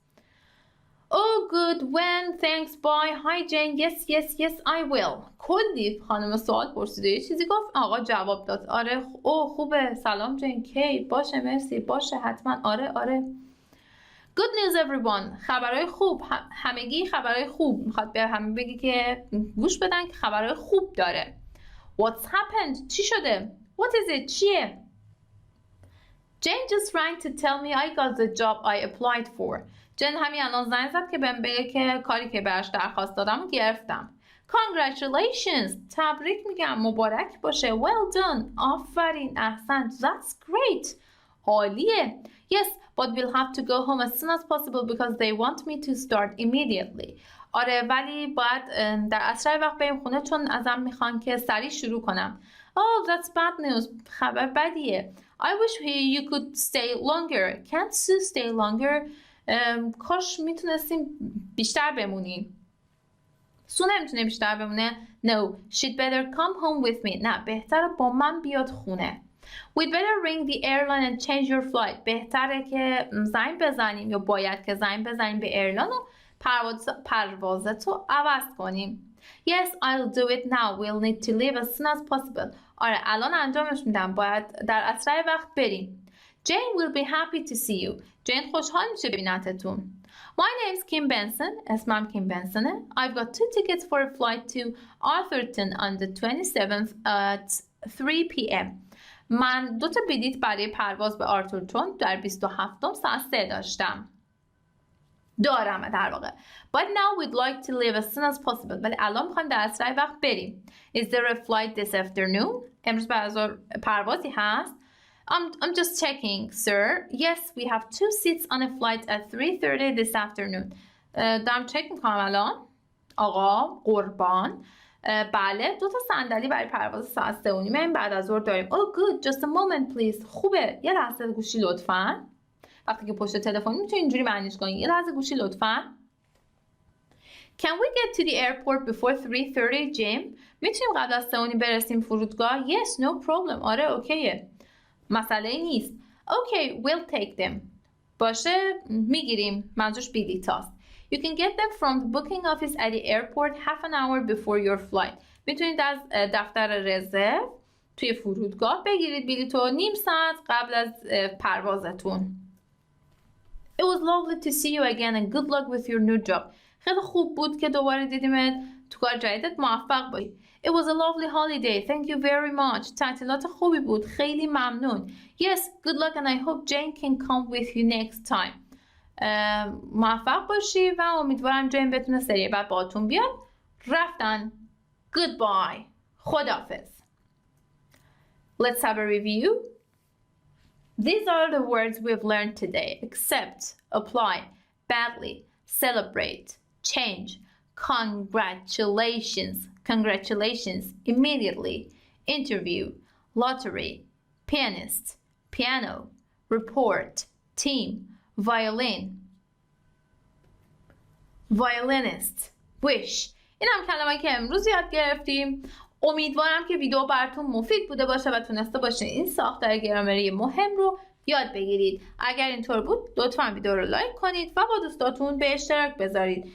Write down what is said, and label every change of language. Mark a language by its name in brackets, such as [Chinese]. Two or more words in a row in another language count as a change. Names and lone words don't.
[English] Oh good, when, thanks, bye, hi Jane, yes, I will. [Persian] کلی خانم سوال پرسیده، یه چیزی گفت، آقا جواب داد. آره، خوبه، سلام جین، کی، باشه، مرسی، باشه، حتما، آره. [English] Good news everyone. [Persian] خبرهای خوب. همگی خبرهای خوب. میخواد به همه بگی که گوش بدن که خبرهای خوب داره. [English] What's happened? [Persian] چی شده؟ [English] What is it? [Persian] چیه؟ [English] Jane just rang to tell me I got the job I applied for. [Persian] جن همین الان زنگ زد که بهم بگه که کاری که براش درخواست دادم گرفتم. Congratulations. تبریک میگم. مبارک باشه. [English] Well done. [Persian] آفرین. احسنت. [English] That's great. [Persian] عالیه. [English] Yes, but we'll have to go home as soon as possible because they want me to start immediately. [Persian] آره ولی باید در اسرع وقت بریم خونه چون ازم میخوان که سریع شروع کنم. [English] Oh, that's bad news. [Persian] خبر بدیه. [English] I wish you could stay longer. Can't Sue stay longer? [Persian] کاش میتونستیم بیشتر بمونیم. سو نمیتونه بیشتر بمونه. [English] No, she'd better come home with me. [Persian] نه، بهتره با من بیاد خونه. [English] We'd better ring the airline and change your flight. [Persian] بهتره که زنگ بزنیم یا باید که زنگ بزنیم به ایرلاین و پروازتو عوض کنیم. [English] Yes, I'll do it now. We'll need to leave as soon as possible. [Persian] آره الان انجامش میدم. باید در اسرع وقت بریم. [English] Jane will be happy to see you. [Persian] Jane خوشحال میشه ببینتتون. [English] My name's Kim Benson. [Persian] اسمم کیم بنسونه. [English] I've got 2 tickets for a flight to Arthurton on the 27th at 3 p.m. [Persian] من 2 تا بلیط برای پرواز به آرتورتون در 27م ساعت 3 داشتم. دارم در واقع. [English] But now we'd like to leave as soon as possible. [Persian] ولی الان میخوایم در اسرع وقت بریم. [English] Is there a flight this afternoon? [Persian] امروز بعد پروازی هست. [English] I'm just checking, sir. Yes, we have 2 seats on a flight at 3:30 this afternoon. [Persian] دارم چک میکنم الان. آقا قربان. بله 2 تا صندلی برای پرواز ساعت 3:30 بعد از ظهر داریم. [English] Oh good, just a moment please. [Persian] خوبه. یه لحظه گوشی لطفاً. وقتی که پشت تلفن میتونید اینجوری معنیش کنید. یه لحظه گوشی لطفاً. [English] Can we get to the airport before 3:30, Jim? [Persian] میتونیم قبل از 3:30 برسیم فرودگاه؟ [English] Yes, no problem. [Persian] آره اوکیه. مسئله نیست. [English] Okay, we'll take them. [Persian] باشه میگیریم. منظورش بلیط هاست. [English] You can get them from the booking office at the airport half an hour before your flight. [Persian] میتونید از دفتر رزرو توی فرودگاه بگیرید بلیطو نیم ساعت قبل از پروازتون. [English] It was lovely to see you again and good luck with your new job. [Persian] خیلی خوب بود که دوباره دیدیمت. تو کار جدیدت موفق باشی. [English] It was a lovely holiday. Thank you very much. [Persian] تعطیلات خوبی بود. خیلی ممنون. [English] Yes, good luck and I hope Jane can come with you next time. [Persian] موفق باشی و امیدوارم جین بتونه سری بعد باهاتون بیاد. رفتن. Goodbye. خداحافظ. [English] Let's have a review. These are the words we've learned today. Accept, apply, badly, celebrate, change, congratulations, immediately, interview, lottery, pianist, piano, report, team, violin, violinist, wish. [Persian] این هم کلمه‌ای که امروز یاد گرفتیم. امیدوارم که ویدیو براتون مفید بوده باشه و تونسته باشین این ساختار گرامری مهم رو یاد بگیرید. اگر اینطور بود لطفاً ویدیو رو لایک کنید و با دوستاتون به اشتراک بذارید.